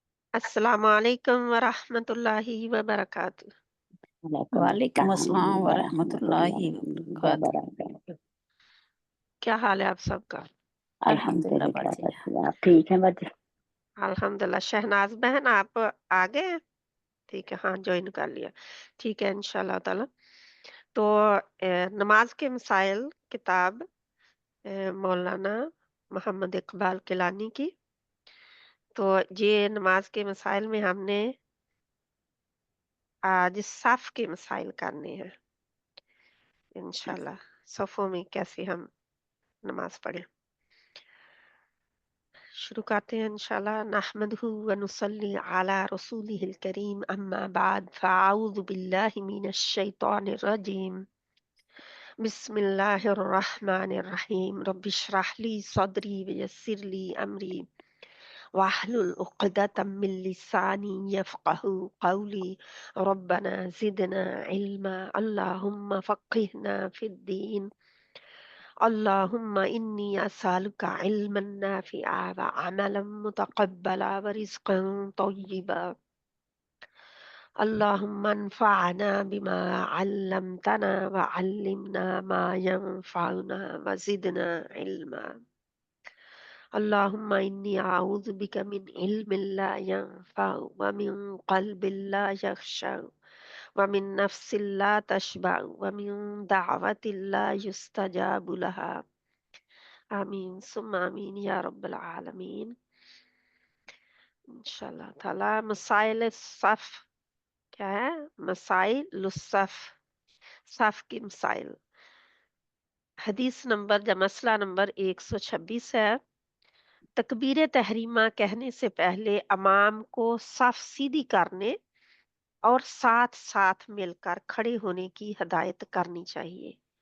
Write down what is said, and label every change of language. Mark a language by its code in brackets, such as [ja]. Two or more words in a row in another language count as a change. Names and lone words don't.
[ar] السلام عليكم ورحمة الله وبركاته. وعليكم السلام ورحمة الله وبركاته. وبركاته. [ur] کیا حال ہے آپ سب کا? الحمدللہ الحمدللہ باجی. باجی، آپ ٹھیک ہیں باجی? الحمدللہ۔ شہناز بہن آپ آ گئے ہیں? ٹھیک ہے، ہاں جوائن کر لیا. ٹھیک ہے [ar] إن شاء الله تعالى. [ur] تو نماز کے مسائل کتاب مولانا محمد اقبال کیلانی کی. تو یہ نماز کے مسائل میں ہم نے آج صف کے مسائل کرنے ہیں ان شاءاللہ. صفوں میں کیسے ہم نماز پڑھیں شروع کرتے ہیں ان شاءاللہ. [ar] نحمده ونصلي على رسوله الكريم، أما بعد، فأعوذ بالله من الشيطان الرجيم. بسم الله الرحمن الرحيم. رب اشرح لي صدري ويسر لي أمري واحلل عقدة من لساني يفقهوا قولي. ربنا زدنا علما، اللهم فقهنا في الدين. اللهم إني أسألك علما نافعا وعملا متقبلا ورزقا طيبا. اللهم انفعنا بما علمتنا وعلمنا ما ينفعنا وزدنا علما. اللهم إني أعوذ بك من علم لا ينفع ومن قلب لا يخشع ومن نفس لا تشبع ومن دعوة لا يستجاب لها. آمين ثم آمين يا رب العالمين. إن شاء الله تعالى. [ur] مسائل صف کیا ہے? مسائل صف، صف کی مسائل. حدیث نمبر یا مسئلہ نمبر 126 ہے. تکبیر تحریمہ کہنے سے پہلے امام کو صف سیدھی کرنے اور ساتھ ساتھ مل کر کھڑے ہونے کی ہدایت کرنی چاہیے.